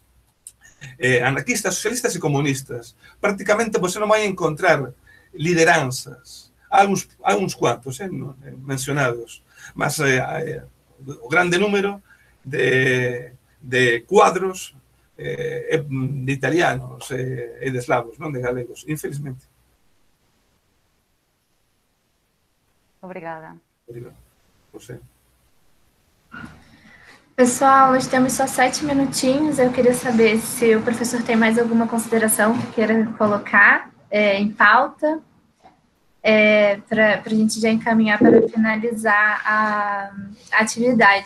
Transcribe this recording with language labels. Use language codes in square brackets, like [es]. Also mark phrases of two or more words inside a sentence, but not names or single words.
[gl] Anarquistas, socialistas e comunistas. Prácticamente você non vai encontrar lideranzas. Há uns cuantos mencionados, mas o grande número de cuadros de italianos e de eslavos, non de galegos, infelizmente. [pt] Obrigada. Obrigado. Você. Pessoal, nós temos só 7 minutinhos. Eu queria saber se o professor tem mais alguma consideração que queira colocar em pauta, para a gente já encaminhar para finalizar a atividade.